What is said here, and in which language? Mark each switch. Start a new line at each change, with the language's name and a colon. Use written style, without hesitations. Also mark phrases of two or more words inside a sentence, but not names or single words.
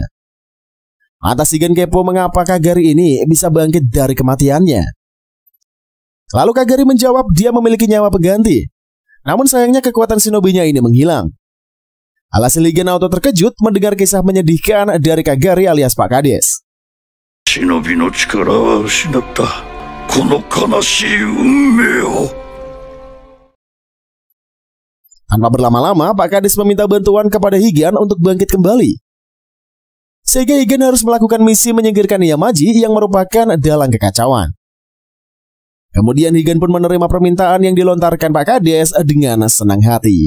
Indonesian: Lantas Higan kepo mengapa Kagari ini bisa bangkit dari kematiannya. Lalu Kagari menjawab dia memiliki nyawa pengganti. Namun sayangnya kekuatan shinobinya ini menghilang. Alhasil Higan auto terkejut mendengar kisah menyedihkan dari Kagari alias Pak Kades.
Japanese: 忍の力は失ったこの悲しい運命を.
Indonesian: Tanpa berlama-lama, Pak Kades meminta bantuan kepada Higan untuk bangkit kembali. Sehingga Higan harus melakukan misi menyingkirkan Yamaji yang merupakan dalang kekacauan. Kemudian Higan pun menerima permintaan yang dilontarkan Pak Kades dengan senang hati.